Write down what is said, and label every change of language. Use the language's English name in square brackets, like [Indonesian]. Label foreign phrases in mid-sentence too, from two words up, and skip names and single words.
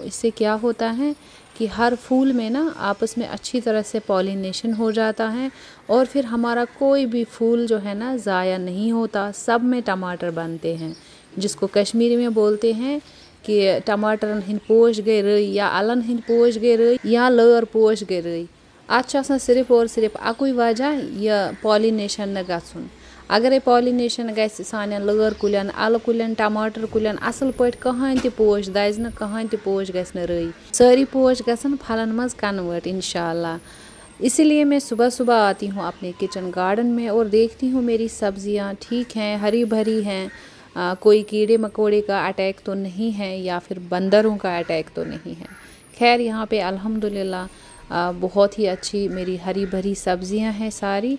[Hindi] इससे क्या होता है कि हर फूल में ना आपस में अच्छी तरह से पॉलिनेशन हो जाता है और फिर हमारा कोई भी फूल जो है ना ज़ाया नहीं होता, सब में टमाटर बनते हैं। जिसको कश्मीरी में बोलते हैं कि [Kashmiri] टमाटर हिंद पोश गए रई या अलन हिंद पोश गए रई या लर पोश गए रई। अच्छा [Hindi] सिर्फ और सिर्फ [Kashmiri] अकुई वजह यह पॉलिनेशन न गछुन। अगर पॉलिनेशन गैस सानियन लर कुलियन, अल कुलियन, टमाटर कुलियन असल पट कहान ते पोश दज न, कहान ते पोश गस न रई, सारी पोश गसन फलन मज कन्वर्ट इंशाल्लाह। [Hindi] इसीलिए मैं सुबह सुबह आती हूँ अपने किचन गार्डन में और देखती हूँ मेरी सब्जियाँ ठीक हैं, हरी भरी हैं, कोई कीड़े मकोड़े का अटैक तो नहीं है या फिर बंदरों का अटैक तो नहीं है। खैर यहाँ पे अल्हम्दुलिल्लाह बहुत ही अच्छी मेरी हरी भरी सब्जियां हैं सारी।